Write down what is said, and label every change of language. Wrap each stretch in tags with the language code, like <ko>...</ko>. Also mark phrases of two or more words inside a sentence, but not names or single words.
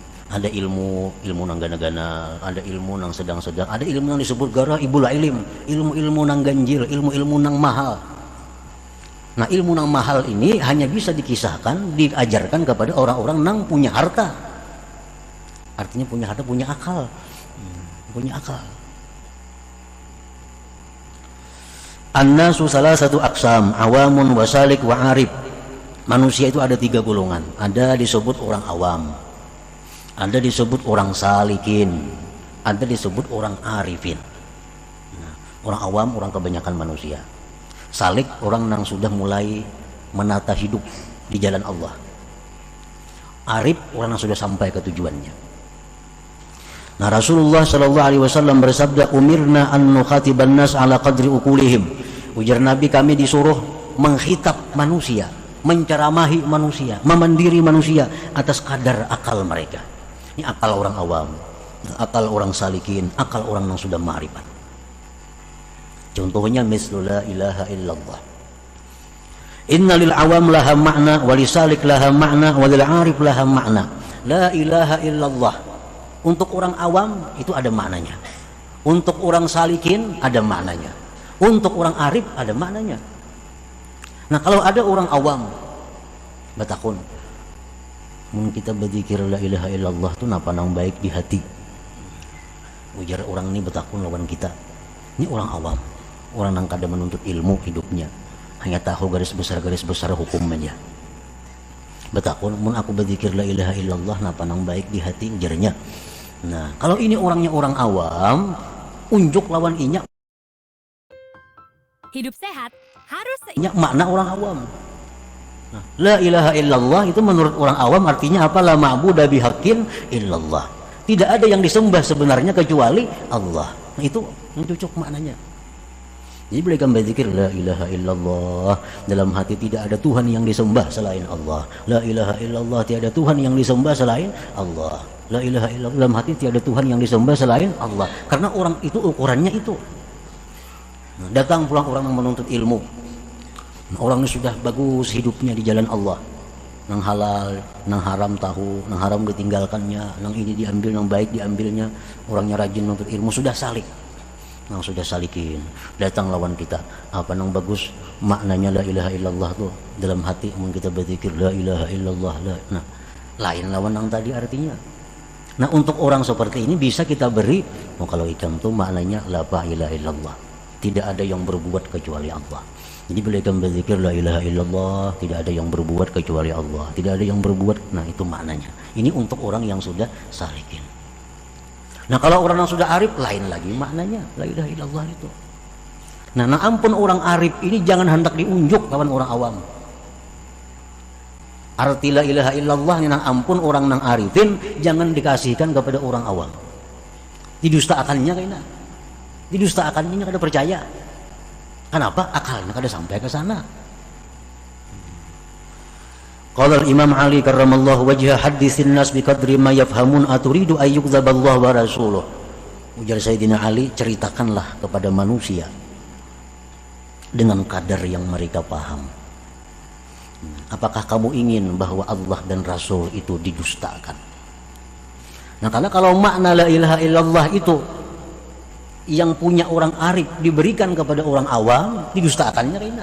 <bjn>Ada ilmu nang gana-gana, ada ilmu nang sedang-sedang, ada ilmu yang disebut</bjn> <ar>غرائب العلم,</ar> <bjn>ilmu nang ganjil, ilmu nang mahal. Nah ilmu nang mahal ini hanya bisa dikisahkan, diajarkan kepada orang-orang nang punya harta.</bjn> <id>Artinya punya harta, punya akal, punya akal.</id> <ar>الناس ثلاثة أقسام عوام وسالك وعارف.</ar> <id>Manusia itu ada 3 golongan. Ada disebut orang awam, ada disebut orang salikin, ada disebut orang arifin. Nah, orang awam orang kebanyakan manusia. Salik orang yang sudah mulai menata hidup di jalan Allah. Arif orang yang sudah sampai ke tujuannya. Nah Rasulullah</id> <ar>صلى الله عليه وسلم</ar> <id>bersabda,</id> <ar>أمرنا أن نخاطب الناس على قدر عقولهم.</ar> <id>Ujar Nabi, kami disuruh menghitab manusia, menceramahi manusia, memandiri manusia atas kadar akal mereka. Ini akal orang awam, akal orang salikin, akal orang yang sudah ma'rifat.</id> <ar>Contohnya مثل لا إله إلا الله. إن للعوام لها معنى وللسالك لها معنى وللعارف لها معنى. لا إله إلا الله.</ar> <id>Untuk orang awam itu ada maknanya. Untuk orang salikin ada maknanya. Untuk orang arif ada maknanya.</id> <bjn>Nah kalau ada orang awam batakun, mun kita berzikir</bjn> <ar>لا إله إلا الله</ar> <bjn>itu napa nang baik di hati. Ujar orang ini betakun lawan kita. Ini orang awam, orang yang kada menuntut ilmu hidupnya, hanya tahu garis besar hukum aja. Betakun, mun aku berzikir</bjn> <ar>لا إله إلا الله</ar> <bjn>napa nang baik di hati ujarnya. Nah kalau ini orangnya orang awam, unjuk lawan inya.</bjn> <id>Hidup sehat harus makna orang awam. Nah,</id> <ar>لا إله إلا الله</ar> <id>itu menurut orang awam artinya apa?</id> <ar>لا معبود بحق إلا الله.</ar> <id>Tidak ada yang disembah sebenarnya kecuali Allah. Nah, itu yang cocok maknanya. Jadi boleh kami berzikir</id> <ar>لا إله إلا الله,</ar> <id>dalam hati tidak ada Tuhan yang disembah selain Allah.</id> <ar>لا إله إلا الله,</ar> <id>tiada Tuhan yang disembah selain Allah.</id> <ar>لا إله إلا الله,</ar> <id>dalam hati tiada Tuhan yang disembah selain Allah. Karena orang itu ukurannya itu. Nah, datang pulang orang yang menuntut ilmu. Nah, orang ini sudah bagus hidupnya di jalan Allah.</id> <bjn>Nang halal, nang haram tahu, nang haram ditinggalkannya, nang ini diambil, nang baik diambilnya. Orangnya rajin menuntut ilmu, sudah salik. Nang sudah salikin, datang lawan kita. Apa nang bagus maknanya</bjn> <ar>لا إله إلا الله</ar> <bjn>tuh dalam hati mun kita berzikir</bjn> <ar>لا إله إلا الله.</ar> <bjn>Nah, lain lawan nang tadi artinya. Nah, untuk orang seperti ini bisa kita beri, kalau ikan tuh maknanya</bjn> <ar>لا إله إلا الله.</ar> <id>Tidak ada yang berbuat kecuali Allah. Jadi boleh kami berzikir</id> <ar>لا إله إلا الله,</ar> <id>tidak ada yang berbuat kecuali Allah. Tidak ada yang berbuat, nah itu maknanya. Ini untuk orang yang sudah salikin. Nah kalau orang yang sudah arif lain lagi maknanya</id> <ar>لا إله إلا الله</ar> <id>itu.</id> <bjn>Nah ampun orang arif ini jangan hendak diunjuk lawan orang awam. Arti</bjn> <ar>لا إله إلا الله</ar> <bjn>ini ampun orang nang arifin jangan dikasihkan kepada orang awam. Didustakannya kayaknya. Didustakannya kada percaya.</bjn> <id>Kenapa?</id> <bjn>Akalnya kada sampai ke sana.</bjn> <ar>قال إمام علي كرم الله وجهه حدثوا الناس بقدر ما يفهمون أتريدون أن يكذب الله ورسوله.</ar> <id>Ujar Sayyidina Ali, ceritakanlah kepada manusia dengan kadar yang mereka paham. Apakah kamu ingin bahwa Allah dan Rasul itu didustakan?</id> <bjn>Nah, karena kalau makna</bjn> <ar>لا إله إلا الله</ar> <bjn>itu yang punya orang arif diberikan kepada orang awam, didustakannya Rina.</bjn>